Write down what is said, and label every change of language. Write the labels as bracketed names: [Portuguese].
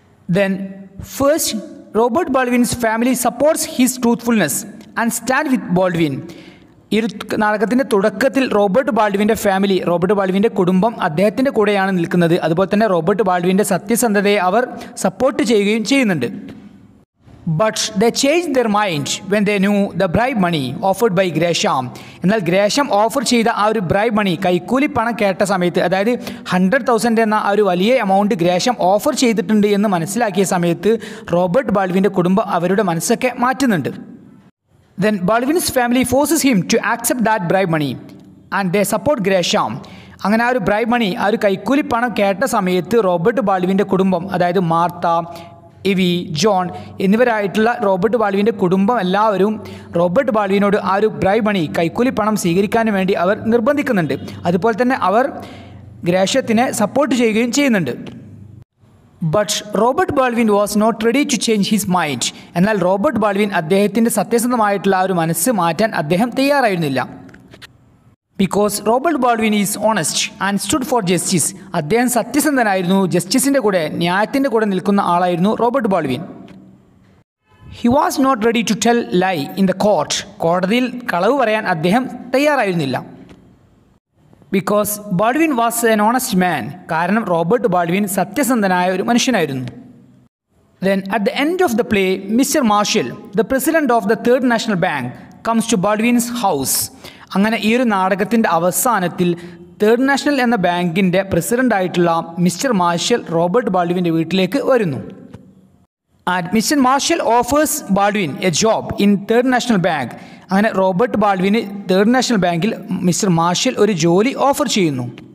[English] Then first Robert Baldwin's family supports his truthfulness and stand with Baldwin. [Malayalam] ഈ ഒരു നാടകത്തിൻ്റെ തുടക്കത്തിൽ റോബർട്ട് ബാൾഡ്വിൻ്റെ ഫാമിലി, റോബർട്ട് ബാൾഡ്വിൻ്റെ കുടുംബം അദ്ദേഹത്തിൻ്റെ കൂടെയാണ് നിൽക്കുന്നത്. അതുപോലെ തന്നെ റോബർട്ട് ബാൾഡ്വിൻ്റെ സത്യസന്ധതയെ അവർ സപ്പോർട്ട് ചെയ്യുകയും ചെയ്യുന്നുണ്ട്. [English] But they changed their mind when they knew the bribe money offered by Gresham. [Malayalam] എന്നാൽ ഗ്രേഷം ഓഫർ ചെയ്ത ആ ഒരു ബ്രൈബ് മണി, കൈക്കൂലി പണം കേട്ട സമയത്ത്, അതായത് $100,000 എന്ന ആ ഒരു വലിയ എമൗണ്ട് ഗ്രേഷം ഓഫർ ചെയ്തിട്ടുണ്ട് എന്ന് മനസ്സിലാക്കിയ സമയത്ത് റോബർട്ട് ബാൾഡ്വിൻ്റെ കുടുംബം അവരുടെ മനസ്സൊക്കെ മാറ്റുന്നുണ്ട്. [English] Then Baldwin's family forces him to accept that bribe money and they support Gresham. [Malayalam] അങ്ങനെ ആ ഒരു ബ്രൈബ് മണി, ആ ഒരു കൈക്കൂലി പണം കേട്ട സമയത്ത് റോബർട്ട് ബാൾഡ്വിൻ്റെ കുടുംബം, അതായത് മാർത്ത, ഇവി, ജോൺ എന്നിവരായിട്ടുള്ള റോബർട്ട് ബാൾഡ്വിൻ്റെ കുടുംബം എല്ലാവരും റോബർട്ട് ബാൾഡ്വിനോട് ആ ഒരു ബ്രൈബ് മണി, കൈക്കൂലി പണം സ്വീകരിക്കാൻ വേണ്ടി അവർ നിർബന്ധിക്കുന്നുണ്ട്. അതുപോലെ തന്നെ അവർ ഗ്രേഷത്തിനെ സപ്പോർട്ട് ചെയ്യുകയും ചെയ്യുന്നുണ്ട്. [English] But Robert Baldwin was not ready to change his mind. [Malayalam] എന്നാൽ റോബർട്ട് ബാൾഡ്വിൻ അദ്ദേഹത്തിൻ്റെ സത്യസന്ധമായിട്ടുള്ള ആ ഒരു മനസ്സ് മാറ്റാൻ അദ്ദേഹം തയ്യാറായിരുന്നില്ല. [English] Because Robert Baldwin is honest and stood for justice. [Malayalam] അദ്ദേഹം സത്യസന്ധനായിരുന്നു, ജസ്റ്റിസിൻ്റെ കൂടെ, ന്യായത്തിൻ്റെ കൂടെ നിൽക്കുന്ന ആളായിരുന്നു Robert Baldwin. [English] He was not ready to tell lie in the court. [Malayalam] കോടതിയിൽ കളവ് പറയാൻ അദ്ദേഹം തയ്യാറായിരുന്നില്ല. [English] Because Baldwin was an honest man. [Malayalam] കാരണം റോബർട്ട് ബാൾഡ്വിൻ സത്യസന്ധനായ ഒരു മനുഷ്യനായിരുന്നു. [English] Then at the end of the play, Mr. Marshall, the president of the Third National Bank, comes to Baldwin's house. [Malayalam] അങ്ങനെ ഈ ഒരു നാടകത്തിൻ്റെ അവസാനത്തിൽ തേർഡ് നാഷണൽ എന്ന ബാങ്കിൻ്റെ പ്രസിഡൻ്റായിട്ടുള്ള മിസ്റ്റർ മാർഷൽ റോബർട്ട് ബാൾഡ്വിൻ്റെ വീട്ടിലേക്ക് വരുന്നു. [English] And mister Marshall offers Baldwin a job in third national bank. [Malayalam] അങ്ങനെ റോബർട്ട് ബാൾഡ്വിന് തേർഡ് നാഷണൽ ബാങ്കിൽ മിസ്റ്റർ മാർഷൽ ഒരു ജോലി ഓഫർ ചെയ്യുന്നു.